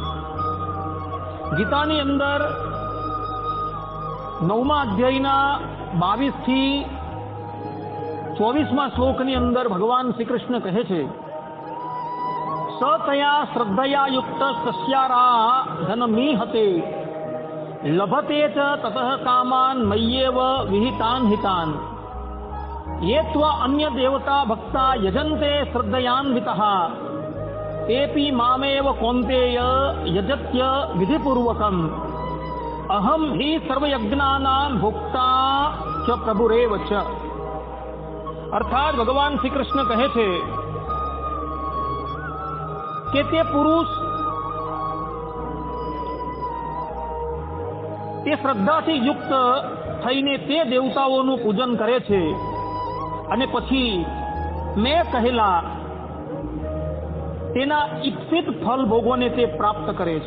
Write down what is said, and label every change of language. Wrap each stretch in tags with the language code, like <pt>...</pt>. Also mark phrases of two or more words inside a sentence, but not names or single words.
<gu>ગીતાની અંદર 9મા અધ્યાયના 22 થી 24મા શ્લોકની અંદર ભગવાન શ્રી કૃષ્ણ કહે છે</gu> <sa>સતયા શ્રદ્ધયા યુક્ત સસ્યારા ધનમીહતે લભતે ચ તતઃ કામાન મય્યેવ વિહિતાન હિતાન ये त्व अन्य देवता भक्ता यजन्ते श्रद्धयान्वितः तेपि मामेव कौन्तेय यजत्य विधिपूर्वकम् अहम ही सर्वयज्ञानां भोक्ता च प्रभुरेव च।</sa> <gu>અર્થાત ભગવાન શ્રી કૃષ્ણ કહે છે કે તે પુરુષ તે શ્રદ્ધાથી યુક્ત થઈને તે દેવતાઓનું પૂજન કરે છે અને પછી મેં કહેલા તેના ઈપ્સિત ફલ ભોગોને તે પ્રાપ્ત કરે છે।</gu>